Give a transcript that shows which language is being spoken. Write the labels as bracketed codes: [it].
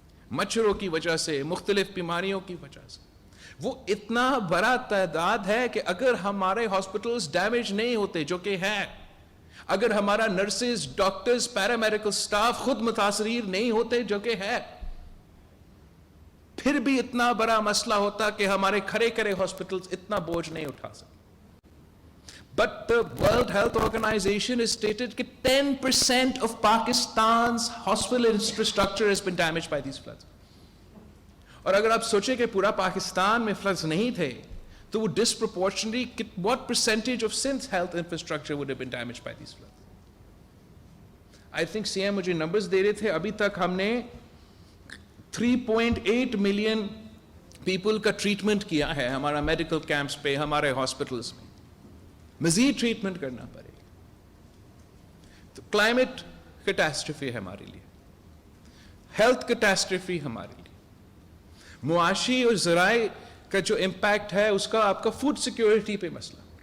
[ur] مچھروں کی وجہ سے, مختلف بیماریوں کی وجہ سے, وہ اتنا بڑا تعداد ہے کہ اگر ہمارے ہاسپٹلز ڈیمیج نہیں ہوتے, جو کہ ہے, اگر ہمارا نرسز, ڈاکٹرز, پیرامیڈیکل سٹاف خود متاثرین نہیں ہوتے, جو کہ ہے, پھر بھی اتنا بڑا مسئلہ ہوتا کہ ہمارے کھڑے ہاسپٹلز اتنا بوجھ نہیں اٹھا سکتے. [en] But the World Health Organization has stated that 10% of Pakistan's hospital infrastructure has been damaged by these floods. [ur] اور اگر آپ سوچیں کہ پورا پاکستان میں floods نہیں تھے تو وہ [en] disproportionately what percentage of Sindh's health infrastructure would have been damaged by these floods? I think [ur] CM مجھے نمبرز دے رہے تھے, ابھی تک ہم نے 3.8 ملین پیپل کا ٹریٹمنٹ کیا ہے ہمارا میڈیکل کیمپس پہ, ہمارے ہاسپٹلس میں. مزید ٹریٹمنٹ کرنا پڑے گا. تو کلائمیٹ کیٹاسٹرفی ہے ہمارے لیے, ہیلتھ کیٹاسٹرفی ہمارے لیے, معاشی اور ذرائع کا جو امپیکٹ ہے اس کا آپ کا فوڈ سیکیورٹی پہ مسئلہ.